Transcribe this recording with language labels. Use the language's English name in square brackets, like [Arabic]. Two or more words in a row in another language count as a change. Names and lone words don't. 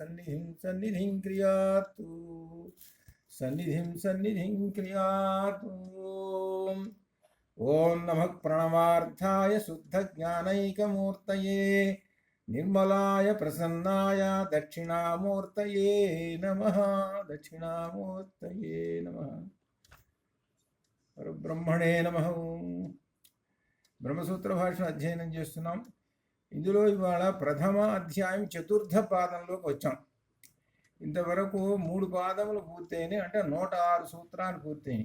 [Sanskrit] ओम नमः प्रणवार्थाय शुद्धज्ञानैकमूर्तये निर्मलाय प्रसन्नाय दक्षिणामूर्तये नमः పరబ్రహ్మణే నమః. [Telugu] బ్రహ్మసూత్ర భాషను అధ్యయనం చేస్తున్నాం. ఇందులో ఇవాళ ప్రథమ అధ్యాయం చతుర్థ పాదంలోకి వచ్చాం. ఇంతవరకు 3 పాదములు పూర్తయినాయి, అంటే 106 సూత్రాలు పూర్తయినాయి.